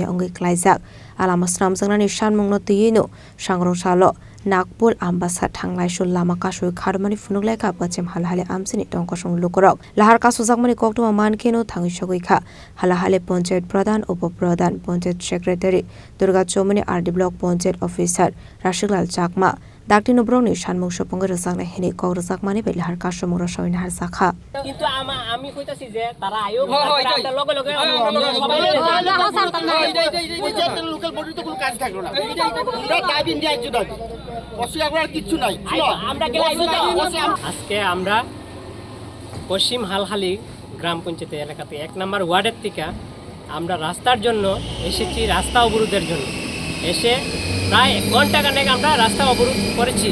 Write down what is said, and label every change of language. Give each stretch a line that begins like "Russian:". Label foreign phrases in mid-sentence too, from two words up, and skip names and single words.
Kok Borok: अंगै क्लाइजाक आलामा स्रामजांनानि सानमुंनो तैयैनो सांग्रंसालो नागपुर आम्बासा थांलायसुल लामा कासुय खारमानि फुनुगलायखा पश्चिम हालहाले आमसेनि टंकसं लुकरक लाहार कासुजाकमानि कक्टमा मानकेनो थाङै सगैखा हालहाले पंचायत प्रधान उपप्रधान पंचायत सेक्रेटारि दुर्गा चौमुनि आरडी ब्लॉक पंचायत अफिसार राशिकलाल चाकमा दाक्टिनो ब्रंनि सानमुं सपंग रजाकनाय हेनि कक रजाकमानि बे लाहार कासुमुं रसावनि हार साखा
Bangla: কিন্তু আমি কইতাছি যে তারা আয়ো তার লগে লগে সবাই লোকাল বডি তো কোনো কাজ থাকলো না আমরা দাবি নিয়ে আইছি দাবি অসুবিধা কিছু নাই আমরা আজকে আমরা পশ্চিম হালহালি গ্রাম পঞ্চায়েত এলাকাতে 1 নম্বর ওয়ার্ডের থেকে আমরা রাস্তার জন্য এসেছি, রাস্তা অবরোধের জন্য এসে প্রায় 1 ঘন্টা খানেক আমরা রাস্তা অবরোধ করেছি।